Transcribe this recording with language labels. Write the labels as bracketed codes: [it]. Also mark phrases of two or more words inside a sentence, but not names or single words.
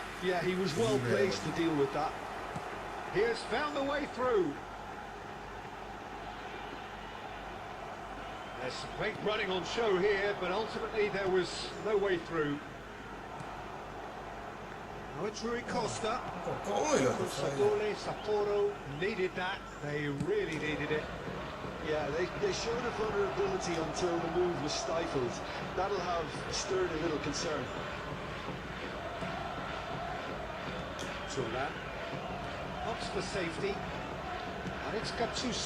[en] Yeah, he was well placed to deal with that. He has found the way through. There's some great running on show here, but ultimately there was no way through. Now it's Rui Costa. [my] ကောင်းလိုက်လား [en] Consadole, Sapporo needed that. They really needed it. Yeah, they showed a vulnerability until the move was stifled. That'll have stirred a little concern. That opts for safety, and it's Gattuso.